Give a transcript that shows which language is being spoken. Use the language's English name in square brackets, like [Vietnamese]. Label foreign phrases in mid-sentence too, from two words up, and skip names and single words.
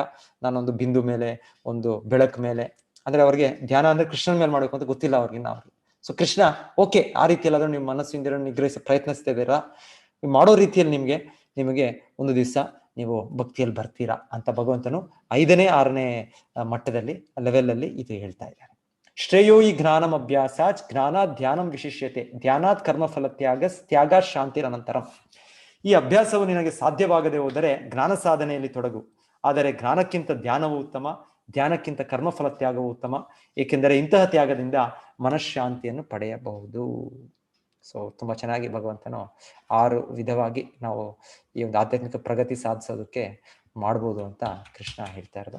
[Kannada] ನಾನೊಂದು ಬಿಂದು ಮೇಲೆ, ಒಂದು ಬೆಳಕು ಮೇಲೆ, ಅಂದ್ರೆ ಅವ್ರಿಗೆ ಧ್ಯಾನ ಅಂದ್ರೆ ಕೃಷ್ಣನ ಮೇಲೆ ಮಾಡ್ಬೇಕು ಅಂತ ಗೊತ್ತಿಲ್ಲ ಅವ್ರಿಗೆ. ಸೊ ಕೃಷ್ಣ ಓಕೆ, ಆ ರೀತಿಯಲ್ಲಿ ಆದ್ರೂ ನಿಮ್ಮ ಮನಸ್ಸಿಂದ ನಿಗ್ರಹಿಸ ಪ್ರಯತ್ನಿಸ್ತಾ ಇದ್ದೀರಾ, ನೀವು ಮಾಡೋ ರೀತಿಯಲ್ಲಿ ನಿಮಗೆ ಒಂದು ದಿವಸ ನೀವು ಭಕ್ತಿಯಲ್ಲಿ ಬರ್ತೀರಾ ಅಂತ ಭಗವಂತನು 5ನೇ 6ನೇ ಮಟ್ಟದಲ್ಲಿ ಲೆವೆಲ್ ಅಲ್ಲಿ ಇದು ಹೇಳ್ತಾ ಇದ್ದಾರೆ. [Sanskrit] ಶ್ರೇಯೋ ಈ ಜ್ಞಾನಂ ಅಭ್ಯಾಸಾತ್ ಜ್ಞಾನಾತ್ ಧ್ಯಾನಂ ವಿಶಿಷ್ಯತೆ ಧ್ಯಾನಾತ್ ಕರ್ಮಫಲ ತ್ಯಾಗ ಶಾಂತಿರ ಅನಂತರಂ. [Kannada] ಈ ಅಭ್ಯಾಸವು ನಿನಗೆ ಸಾಧ್ಯವಾಗದೆ ಹೋದರೆ ಜ್ಞಾನ ಸಾಧನೆಯಲ್ಲಿ ತೊಡಗು. ಆದರೆ ಜ್ಞಾನಕ್ಕಿಂತ ಧ್ಯಾನವು ಉತ್ತಮ, ಧ್ಯಾನಕ್ಕಿಂತ ಕರ್ಮಫಲ ತ್ಯಾಗವು ಉತ್ತಮ, ಏಕೆಂದರೆ ಇಂತಹ ತ್ಯಾಗದಿಂದ ಮನಃಶಾಂತಿಯನ್ನು ಪಡೆಯಬಹುದು. ಸೊ ತುಂಬಾ ಚೆನ್ನಾಗಿ ಭಗವಂತನು 6 ವಿಧವಾಗಿ ನಾವು ಈ ಒಂದು ಆಧ್ಯಾತ್ಮಿಕ ಪ್ರಗತಿ ಸಾಧಿಸೋದಕ್ಕೆ ಮಾಡ್ಬೋದು ಅಂತ ಕೃಷ್ಣ ಹೇಳ್ತಾ ಇರೋದು.